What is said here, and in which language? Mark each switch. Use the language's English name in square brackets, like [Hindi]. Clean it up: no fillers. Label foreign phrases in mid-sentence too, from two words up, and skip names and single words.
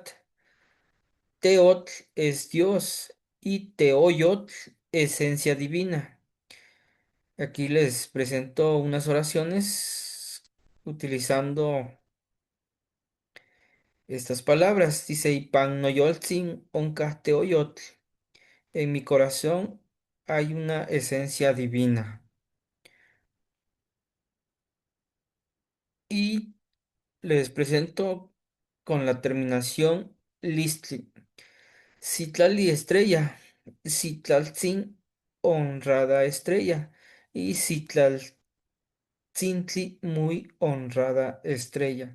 [Spanish] Teotl es Dios y teoyotl esencia divina. Aquí les presento unas oraciones utilizando estas palabras. Dice, [Nahuatl languages] Ipan noyoltzin oncas teoyotl. [Spanish] En mi corazón hay una esencia divina. Y les presento con la terminación listli. Citlali estrella, Citlaltzin honrada estrella y Citlaltzintli muy honrada estrella.